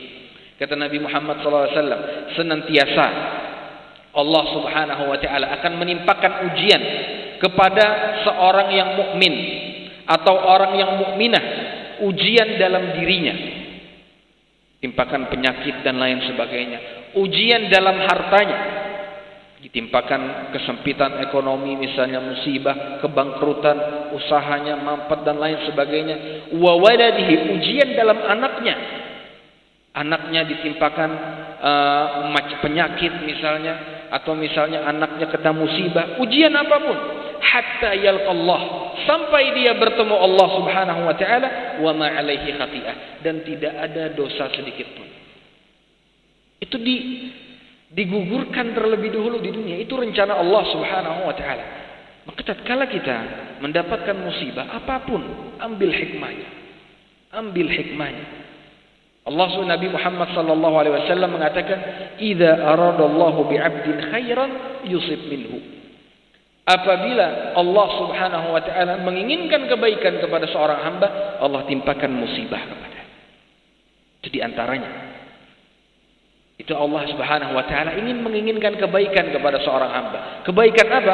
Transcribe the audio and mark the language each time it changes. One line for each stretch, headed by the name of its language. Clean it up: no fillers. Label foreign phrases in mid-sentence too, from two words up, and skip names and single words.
Indonesian: Kata Nabi Muhammad SAW, senantiasa Allah
Arabic: سبحانه وتعالى
Indonesian: akan menimpakan ujian kepada seorang yang mukmin atau orang yang mukminah, ujian dalam dirinya, timpakan penyakit dan lain sebagainya, ujian dalam hartanya, ditimpakan kesempitan ekonomi misalnya, musibah, kebangkrutan, usahanya mampet dan lain sebagainya.
Arabic: وولده,
Indonesian: ujian dalam anaknya ditimpakan penyakit misalnya, atau misalnya anaknya kena musibah, ujian apapun,
Arabic: حتى يلقى الله,
Indonesian: sampai dia bertemu Allah
Arabic: سبحانه وتعالى, وما عليه خطيئة,
Indonesian: dan tidak ada dosa sedikit pun. Itu digugurkan terlebih dahulu di dunia. Itu rencana Allah
Arabic: سبحانه وتعالى.
Indonesian: Maka tatkala kita mendapatkan musibah apapun, ambil hikmahnya. Allah Nabi Muhammad
Arabic: صلى الله عليه وسلم
Indonesian: mengatakan,
Arabic: "إذا أراد الله بعبد خيرا يصب منه."
Indonesian: Apabila Allah
Arabic: سبحانه وتعالى
Indonesian: menginginkan kebaikan kepada seorang hamba, Allah timpakan musibah kepada. Itu di antaranya. Itu Allah
Arabic: سبحانه وتعالى
Indonesian: ingin menginginkan kebaikan kepada seorang hamba. Kebaikan apa?